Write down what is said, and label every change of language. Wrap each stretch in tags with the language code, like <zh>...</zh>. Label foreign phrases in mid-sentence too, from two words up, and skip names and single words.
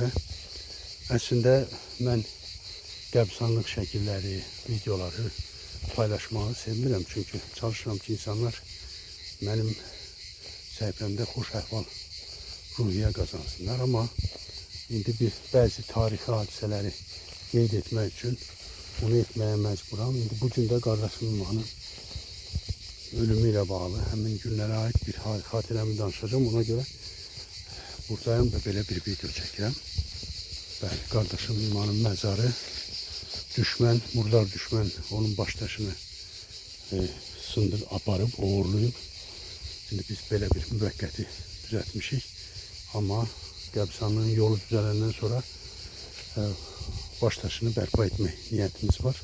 <az>Əslində mən qəbirstanlıq şəkilləri, videoları paylaşmağı sevmirəm. Çünki çalışıram ki, insanlar mənim səhifəmdə xoş əhval ruhiyyə qazansınlar. Amma indi bəzi tarixi hadisələri qeyd etmək üçün bunu etməyə məcburam. İndi bu gün də qardaşım İmanın</az> <tr>ölümüyle bağlı hemen günlere ait</tr> <az>bir hatirəmi danışacağım.</az> <tr>Ona göre buradayım ve böyle bir video çəkirəm.</tr> <az>Bəli, qardaşım İmanın məzarı, düşmən, murdar düşmən onun başdaşını sındır aparıb, uğurlayıb.</az> <tr>Şimdi biz böyle bir</tr> <az>müvəqqəti düzəltmişik. Amma qəbirstanlığın yolu düzələndən sonra başdaşını bərpa etmək niyetimiz var.</az>